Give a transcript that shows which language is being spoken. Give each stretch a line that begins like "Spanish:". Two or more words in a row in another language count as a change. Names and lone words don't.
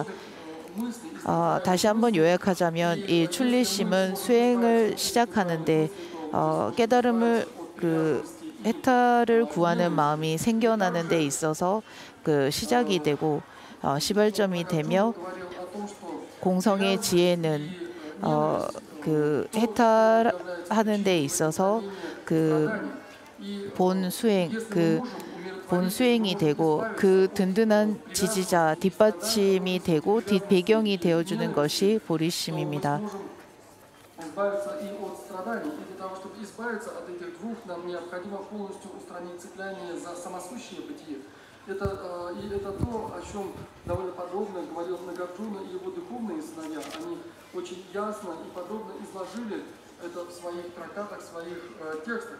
Korean: 다시 한번 요약하자면 이 출리심은 수행을 시작하는데 깨달음을 해탈을 구하는 마음이 생겨나는 데 있어서 그 시작이 되고 시발점이 되며 공성의 지혜는 그 해탈하는 데 있어서 그 본수행이 되고 그 든든한 지지자 뒷받침이 되고 뒷배경이 되어주는 것이 보리심입니다.
Russian: Это то, о чем довольно подробно говорил Нагарджуна и его духовные сыновья. Они очень ясно и подробно изложили это в своих трактатах, в своих текстах.